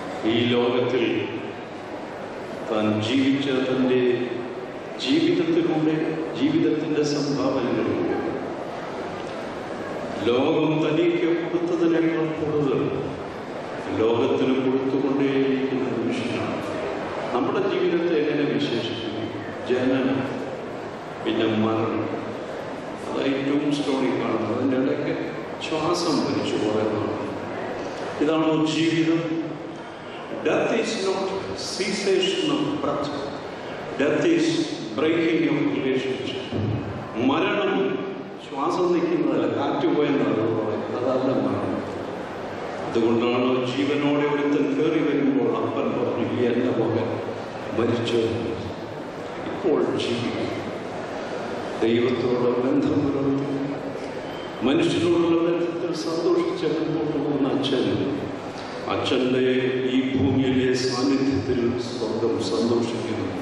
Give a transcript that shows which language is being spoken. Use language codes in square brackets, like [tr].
[ml] ഈ ലോകത്തിൽ താൻ ജീവിച്ച തൻ്റെ ജീവിതത്തിലൂടെ, ജീവിതത്തിൻ്റെ സംഭാവനകളിലൂടെ ലോകം തനിക്ക് കൊടുത്തതിനേക്കാൾ കൂടുതൽ ലോകത്തിന് കൊടുത്തുകൊണ്ടേയിരിക്കുന്ന മനുഷ്യനാണ്. നമ്മുടെ ജീവിതത്തെ എങ്ങനെ വിശേഷിക്കുന്നു? ജനനം, പിന്നെ മരണം, അതായിട്ടും സ്റ്റോറി കാണുന്നത്. അതിൻ്റെ ഇടയ്ക്ക് ശ്വാസം വലിച്ചു പറയുന്നതാണ്. ഇതാണോ ജീവിതം? [en] Death is not cessation of breath. Death is breaking of relationship. [ml] മരണം ശ്വാസം നിൽക്കുന്നതല്ല, കാറ്റ് പോയെന്നാണ് പറയുന്നത്, അതല്ല മരണം. അതുകൊണ്ടാണ് ജീവനോടെ ഒരുത്തൻ കയറി വരുമ്പോൾ അപ്പൻ പറഞ്ഞു, ഈ എൻ്റെ മകൻ മരിച്ചു, ഇപ്പോൾ ജീവിക്കും. ദൈവത്തോട് ബന്ധം പുലർത്തി മനുഷ്യനോടുള്ള ബന്ധത്തിൽ സന്തോഷിച്ച് മുമ്പോട്ട് പോകുന്ന അച്ഛൻ്റെ ഈ ഭൂമിയിലെ സാന്നിധ്യത്തിൽ സ്വർഗം സന്തോഷിക്കുന്നു.